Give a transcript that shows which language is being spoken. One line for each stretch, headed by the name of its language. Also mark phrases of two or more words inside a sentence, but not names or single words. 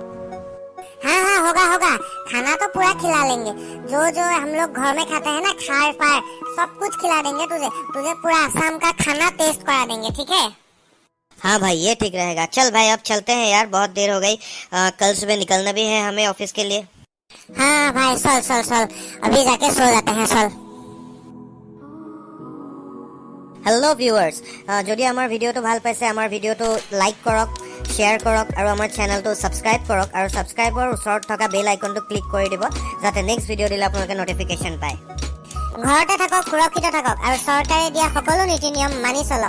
Hindi: हाँ हाँ होगा, खाना तो पूरा खिला लेंगे, जो जो हम लोग घर में खाते हैं ना, खार फार सब कुछ खिला देंगे तुझे पूरा असम का खाना टेस्ट करा देंगे, ठीक है। हाँ भाई ये ठीक रहेगा। चल भाई अब चलते हैं यार, बहुत देर हो गई, कल सुबह निकलना भी है हमें ऑफिस के लिए। हाँ भाई चल अभी जाके सो जाते हैं, चल।
English: hello viewers,
Assamese: যদি আমাৰ ভিডিঅ'টো ভাল পাইছে আমাৰ ভিডিঅ'টো লাইক কৰক, শ্বেয়াৰ কৰক আৰু আমাৰ চেনেলটো ছাবস্ক্ৰাইব কৰক, আৰু ছাবস্ক্ৰাইবৰ ওচৰত থকা
English: bell icon
Assamese: ক্লিক কৰি দিব যাতে
English: next video'
Assamese: দিলে আপোনালোকে নটিফিকেশ্যন পায়। ঘৰতে থাকক, সুৰক্ষিত থাকক আৰু চৰকাৰে দিয়া সকলো নীতি নিয়ম মানি চলক।